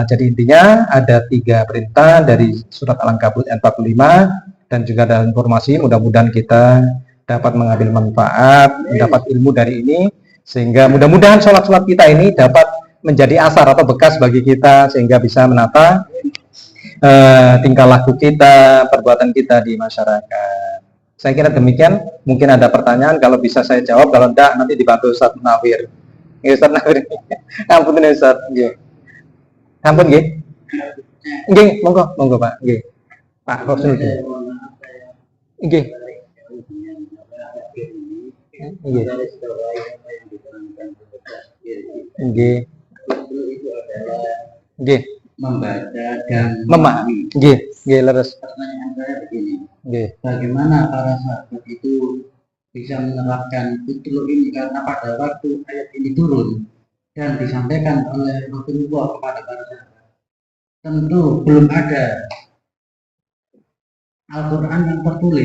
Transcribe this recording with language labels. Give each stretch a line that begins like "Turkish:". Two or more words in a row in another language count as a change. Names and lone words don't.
Indonesian: Jadi intinya ada 3 perintah dari surat Al-Ankabut ayat 45 dan juga ada informasi, mudah-mudahan kita dapat mengambil manfaat, mendapat ilmu dari ini sehingga mudah-mudahan sholat-sholat kita ini dapat menjadi asar atau bekas bagi kita sehingga bisa menata tingkah laku kita, perbuatan kita di masyarakat. Saya kira demikian. Mungkin ada pertanyaan, kalau bisa saya jawab, kalau enggak nanti dibantu Ustaz Nawir. Ustaz Nawir.
Javanese: Ampun Ustaz. Nggih. Ampun nggih. Nggih, monggo Pak. Nggih. Pak Husnul. Nggih. Nggih. Nggih. Nggih.
Indonesian: Membaca dan memahami.
Javanese: Nggih, nggih leres.
Indonesian: Pertanyaan saya begini.
Javanese: Nggih.
Indonesian: Bagaimana para sahabat itu bisa menerapkan fitur ini karena pada waktu ayat ini turun dan disampaikan oleh Rasulullah kepada para sahabat, tentu belum ada Al-Quran yang tertulis.